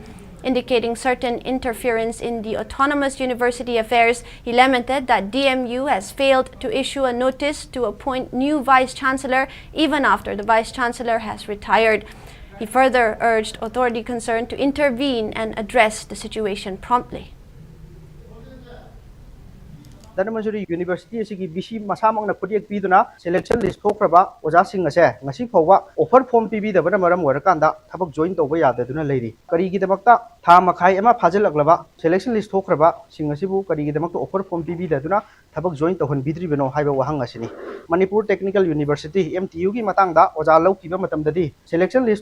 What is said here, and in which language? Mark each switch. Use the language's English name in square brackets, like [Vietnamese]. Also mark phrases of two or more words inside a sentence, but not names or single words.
[English] Indicating certain interference in the autonomous university affairs, he lamented that DMU has failed to issue a notice to appoint new vice-chancellor even after the vice-chancellor has retired. He further urged authority concerned to intervene and address the situation promptly. [Manipuri] Dhanamanjuri University asigi BC masamangna khudiyek piduna [English] selection list [Manipuri] thokraba ojasing ase ngasi phawwa [English] offer form [Manipuri] pibidabana maram oirakanda thabak join tawba yadaduna leiri karigidamakta tha makhai ama phajalaklaba [English] selection list [Manipuri] thokraba singasibu karigidamakta [English] offer form [Manipuri] pibidaduna thabak join tawhan bidribano haiba wahang asini Manipur Technical University MTU gi matangda oja laukiba matamdadi [English] selection list